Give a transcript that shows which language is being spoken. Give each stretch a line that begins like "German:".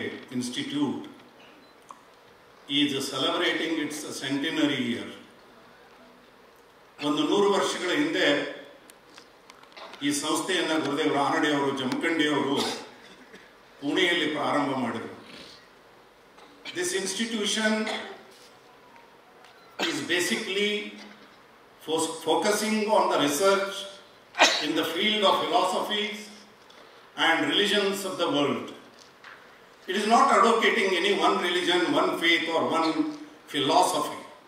English: Institute is celebrating its centenary year.
Kannada: ಒಂದು 100 ವರ್ಷಗಳ ಹಿಂದೆ ಈ ಸಂಸ್ಥೆಯನ್ನು ಗುರುದೇವ್ ರಾನಡೆ ಅವರು ಜಮಖಂಡಿ ಅವರು ಪುಣೆಯಲ್ಲಿ ಪ್ರಾರಂಭ ಮಾಡಿದರು.
English: This institution is basically focusing on the research in the field of philosophies and religions of the world. It is not advocating any one religion, one faith or one philosophy.